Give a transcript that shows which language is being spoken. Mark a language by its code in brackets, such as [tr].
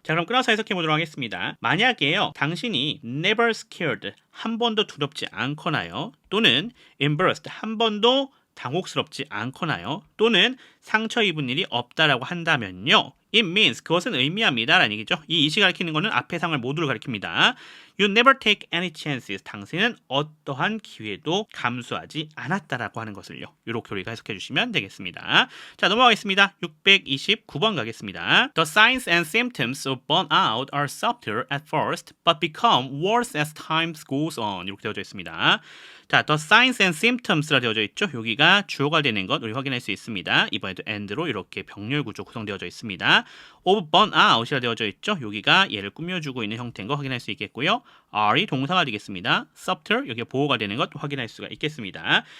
[ko] 자, 그럼 끊어서 해석해 보도록 하겠습니다. 만약에요, 당신이 [en] never scared [ko] 한 번도 두렵지 않거나요, 또는 embarrassed 한 번도 당혹스럽지 않거나요, 또는 상처 입은 일이 없다라고 한다면요, [en] it means [ko] 그것은 의미합니다 라는 얘기죠. 이 it이 가리키는 거는 앞의 상을 모두를 가리킵니다. [en] You never take any chances. [ko] 당신은 어떠한 기회도 감수하지 않았다라고 하는 것을요. 이렇게 우리가 해석해 주시면 되겠습니다. 자, 넘어가겠습니다. 629번 가겠습니다. [en] The signs and symptoms of burnout are subtle at first, but become worse as time goes on. [ko] 이렇게 되어져 있습니다. 자, [en] the signs and symptoms [ko] 라 되어져 있죠. 여기가 주어가 되는 것 우리 확인할 수 있습니다. 이번에도 and로 이렇게 병렬 구조 구성되어져 있습니다. [en] of burnout [ko] 이라 되어져 있죠. 여기가 얘를 꾸며주고 있는 형태인 거 확인할 수 있겠고요. are이 동사가 되겠습니다. subtle 여기가 보호가 되는 것 확인할 수가 있겠습니다.